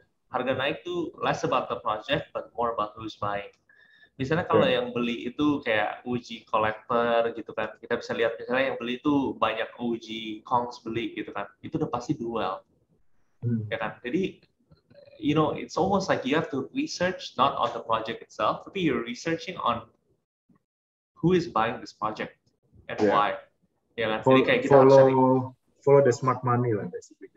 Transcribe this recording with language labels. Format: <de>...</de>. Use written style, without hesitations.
<id>Harga naik tuh</id> <en>less about the project but more about who's buying.</en> <id>Misalnya kalau yang beli itu kayak OG collector gitu kan, kita bisa lihat misalnya yang beli itu banyak OG Kongs beli gitu kan, itu udah pasti dual, ya kan.</id> <en>Jadi it's almost like you have to research not on the project itself,</en> <id>tapi</id> <en>you're researching on who is buying this project and why.</en> <id>Ya kan? Jadi kayak kita</id> <en>follow the smart money</en> <id>lah</id> <en>basically.</en>